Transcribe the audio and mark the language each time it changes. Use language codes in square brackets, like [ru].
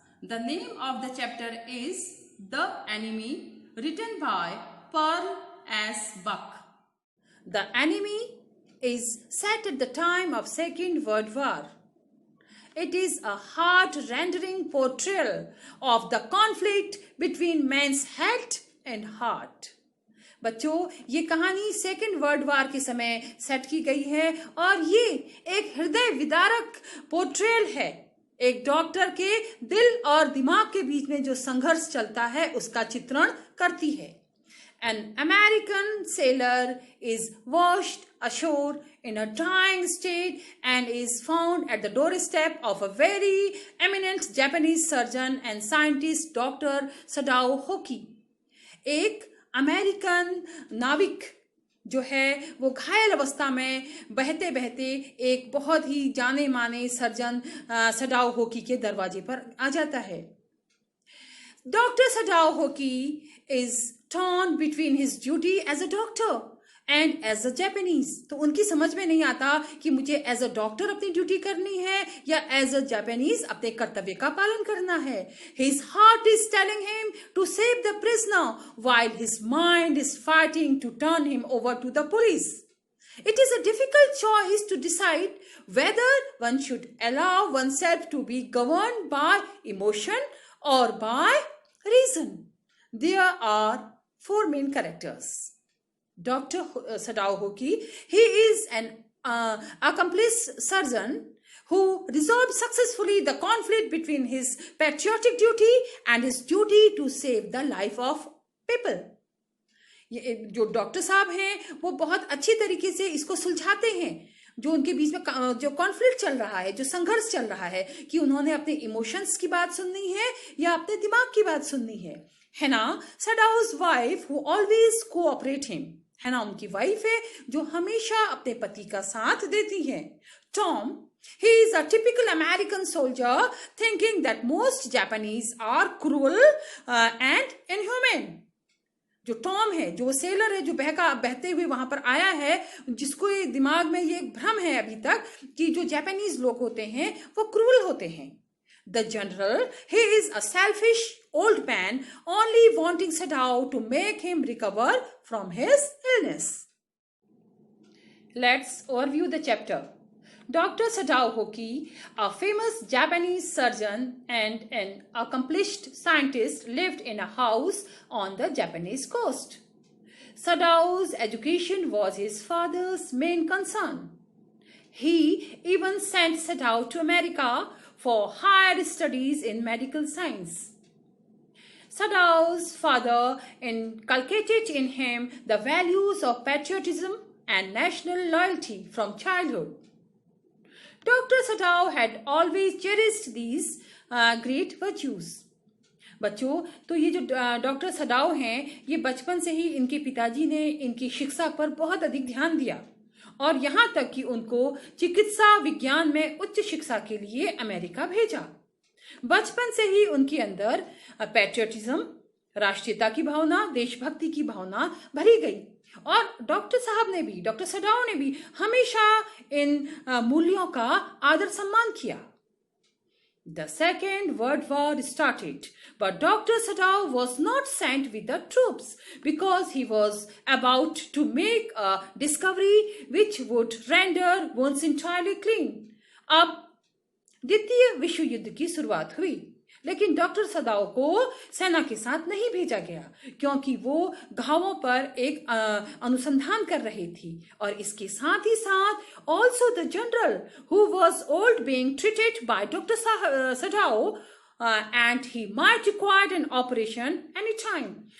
[en] The name of the chapter is The Enemy, written by Pearl S. Buck. The Enemy is set at the time of Second World War. It is a heart-rending portrayal of the conflict between man's head and heart. [hi] बच्चों, ये कहानी second world war के समय set की गई है और ये एक हृदय विदारक पोर्ट्रेयल है। एक डॉक्टर के दिल और दिमाग के बीच में जो संघर्ष चलता है उसका चित्रण करती है। [en] An American sailor is washed ashore in a dying state and is found at the doorstep of a very eminent Japanese surgeon and scientist, Dr. Sadao Hoki. [hi] एक अमेरिकन नाविक जो है वो घायल अवस्था में बहते बहते एक बहुत ही जाने माने सर्जन सडाओ होकी के दरवाजे पर आ जाता है। [en] Doctor Sadao Hoki is torn between his duty as a doctor and as a Japanese. [hi] तो उनकी समझ में नहीं आता कि मुझे [en] as a doctor [hi] अपनी ड्यूटी करनी है या [en] as a Japanese [hi] अपने कर्तव्य का पालन करना है। [en] His heart is telling him to save the prisoner while his mind is fighting to turn him over to the police. It is a difficult choice to decide whether one should allow oneself to be governed by emotion or by reason. There are four main characters. Dr. Sadao Hoki, he is an accomplished surgeon who resolved successfully the conflict between his patriotic duty and his duty to save the life of people. [hi] जो doctor साहब हैं वो बहुत अच्छी तरीके से इसको सुलझाते हैं जो उनके बीच में जो कॉन्फ्लिक्ट चल रहा है, जो संघर्ष चल रहा है कि उन्होंने अपने इमोशंस की बात सुननी है या अपने दिमाग की बात सुननी है। [en] Hana सडाओ's wife who always cooperate him. [hi] हैना उनकी वाइफ है जो हमेशा अपने पति का साथ देती है। [en] Tom, he is a typical American soldier thinking that most Japanese are cruel and inhuman. [hi] जो टॉम है, जो सेलर है, जो बहते हुए वहां पर आया है, जिसको ये दिमाग में ये एक भ्रम है अभी तक कि जो जापानीज लोग होते हैं वो क्रूल होते हैं। [en] The general, he is a selfish old man only wanting Sadao to make him recover from his illness. Let's overview the chapter. Dr. Sadao Hoki, a famous Japanese surgeon and an accomplished scientist, lived in a house on the Japanese coast. Sadao's education was his father's main concern. He even sent Sadao to America for higher studies in medical science. Sadao's father inculcated in him the values of patriotism and national loyalty from childhood. Dr. Sadao had always cherished these great virtues. [hi] बच्चों, तो ये जो doctor Sadao हैं, ये बचपन से ही इनके पिताजी ने इनकी शिक्षा पर बहुत अधिक ध्यान दिया और यहाँ तक कि उनको चिकित्सा विज्ञान में उच्च शिक्षा के लिए अमेरिका भेजा। बचपन से ही उनके अंदर पैट्रियटिज्म, राष्ट्रीयता की भावना, देशभक्ति की भावना भरी गई और डॉक्टर सडाओ ने भी हमेशा इन मूल्यों का आदर सम्मान किया। [en] The Second World War started, but Dr. Sadao was not sent with the troops because he was about to make a discovery which would render wounds entirely clean. [hi] अब द्वितीय विश्व युद्ध की शुरुआत हुई, लेकिन डॉक्टर सदाओ को सेना के साथ नहीं भेजा गया क्योंकि वो घावों पर एक अनुसंधान कर रही थी और इसके साथ ही साथ [en] also the general who was old being treated by Dr. Sadao and he might require an operation anytime.